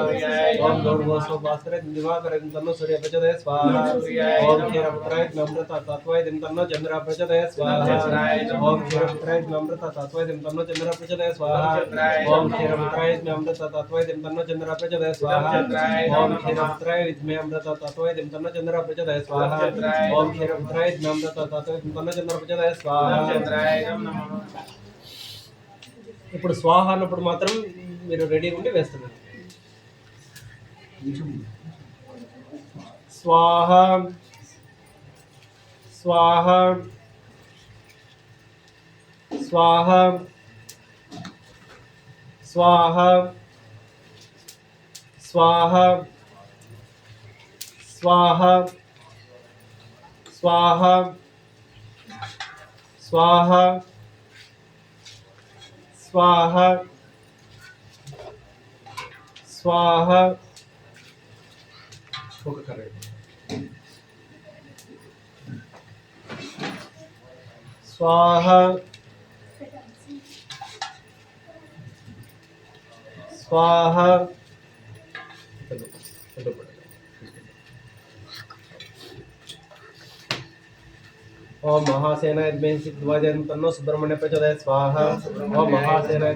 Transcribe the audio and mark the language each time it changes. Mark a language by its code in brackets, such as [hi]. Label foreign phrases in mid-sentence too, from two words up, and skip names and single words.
[sa] ओम भूर्भुवः स्वः भास्कराय दिवाकराय तन्नो सूर्यः प्रचोदयात् प्रचोदयात् स्वाहा ओम क्षीरपुत्राय नम्रता तत्वाय तन्नो चंद्र प्रचोदयात् स्वाहा ओम क्षीरपुत्राय नम्रता तत्वाय तन्नो चंद्र प्रचोदयात् स्वाहा ओम क्षीरपुत्राय नम्रता तत्वाय तन्नो चंद्र प्रचोदयात् स्वाहा ओम क्षीरपुत्राय अमृता तत्वाय तन्नो चंद्र प्रचोदयात् स्वाहा ओम क्षीरपुत्राय नम्रता तत्वाय तन्नो चंद्र प्रचोदयात् स्वाहा [te] ఇప్పుడు స్వాహ అన్నప్పుడు మాత్రం మీరు రెడీగా ఉండి వేస్తున్నారు. [sa] स्वाहा स्वाहा स्वाहा स्वाहा स्वाहा स्वाहा स्वाहा स्वाहा स्वाहा स्वाहा स्वाहा स्वाहा ओम महासेनाय ध्वजं तन्नो सुब्रह्मण्य प्रचोदयात् स्वाहा ओम महासेनाय